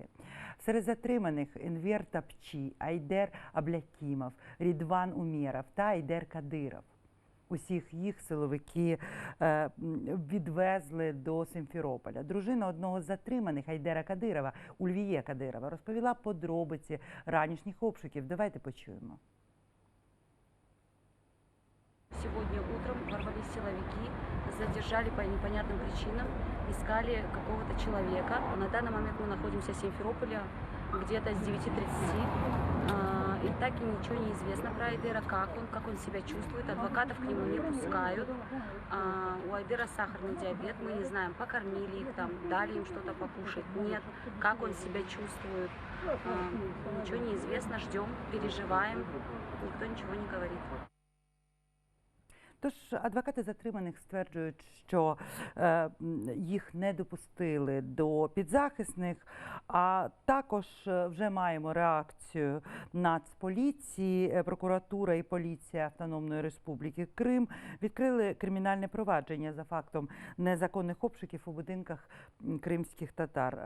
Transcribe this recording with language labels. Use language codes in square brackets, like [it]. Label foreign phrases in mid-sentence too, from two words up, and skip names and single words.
[uk] Серед затриманих Енвер Тапчі, Айдер Аблякімов, Рідван Умєров та Айдер Кадиров. Усіх їх силовики відвезли до Симферополя. Дружина одного з затриманих, Айдера Кадирова, Ульвіє Кадирова, розповіла подробиці ранішніх обшуків. Давайте почуємо. [ru] Сегодня утром ворвались силовики, задержали по непонятным причинам, искали какого-то человека. На данный момент мы находимся в Симферополе, где-то с 9:30. И так и ничего не известно про Айдера, как он себя чувствует. Адвокатов к нему не пускают. У Айдера сахарный диабет, мы не знаем, покормили их там, дали им что-то покушать, нет. Как он себя чувствует, ничего не известно, ждем, переживаем, никто ничего не говорит. [uk] Тож адвокати затриманих стверджують, що їх не допустили до підзахисних, а також вже маємо реакцію Нацполіції, прокуратура і поліція Автономної Республіки Крим відкрили кримінальне провадження за фактом незаконних обшуків у будинках кримських татар.